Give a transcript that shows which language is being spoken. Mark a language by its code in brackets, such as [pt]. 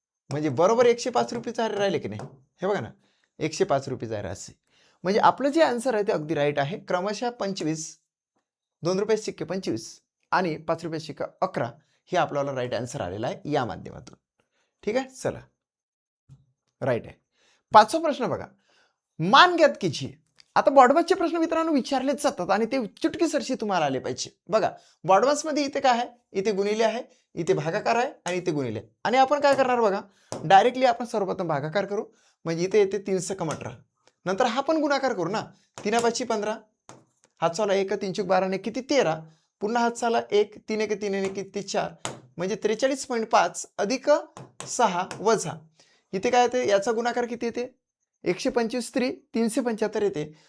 [mr] म्हणजे बरोबर 105 रुपीच राहिले की नाही. हे बघा ना, 105 रुपीज आहे असे. म्हणजे आपलं जे आन्सर आहे ते अगदी राईट आहे. क्रमशः 25, 2 रुपये सिक्के 25 आणि 5 रुपये सिक्का 11 हे आपल्याला राईट आन्सर आलेला आहे या माध्यमातून. ठीक आहे, चला राईट आहे. 5वा प्रश्न बघा, [hi] मान ज्ञात कीजिए. [mr] आता बॉडमासचे प्रश्न मित्रांनो विचारलेच जातात आणि ते चुटकीसरशी तुम्हाला आले पाहिजे. बघा बॉडमासमध्ये इथे काय आहे, इथे गुणिले आहे, इथे भागाकार आहे आणि इथे गुणिले. आणि आपण काय करणार बघा, डायरेक्टली आपण सर्वप्रथम भागाकार करू. म्हणजे इथे येते 3 × 18. नंतर हा पण गुणाकार करू ना, 3 × 5 = 15, हात चाला 1 3 × 12 किती 13, पुन्हा हात चाला 1 3 × 3 किती 4, म्हणजे 43.5 अधिक 6 वजा इथे काय येते, याचा गुणाकार किती येते 125 3 375 येते.